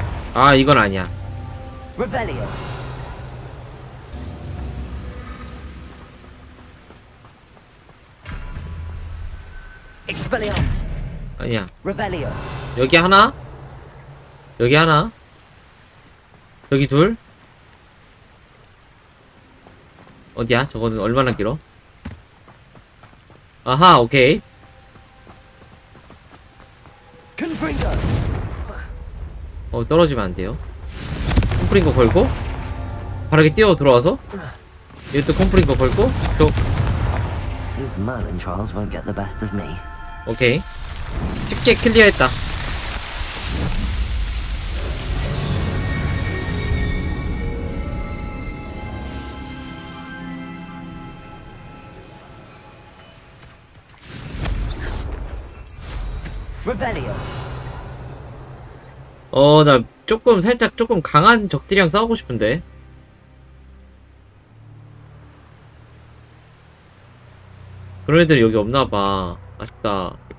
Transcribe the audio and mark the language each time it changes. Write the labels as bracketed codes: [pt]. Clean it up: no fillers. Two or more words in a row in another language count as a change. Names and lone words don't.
[ko] 아, 이건 아니야. Revelio. Expelliarmus. 아니야. Revelio. 여기 하나, 여기 하나, 여기 둘. 어디야? 저거는 얼마나 길어? 아하, 오케이. Confringo. 떨어지면 안 돼요. 콤프링거 걸고, 바닥에 뛰어 들어와서, 이것도 콤프링거 걸고, [en] These Merlin trials won't get the best of me. [ko] 오케이. 쉽게 클리어했다. Revelio. 나 살짝 조금 강한 적들이랑 싸우고 싶은데. 그런 애들이 여기 없나봐. 아쉽다.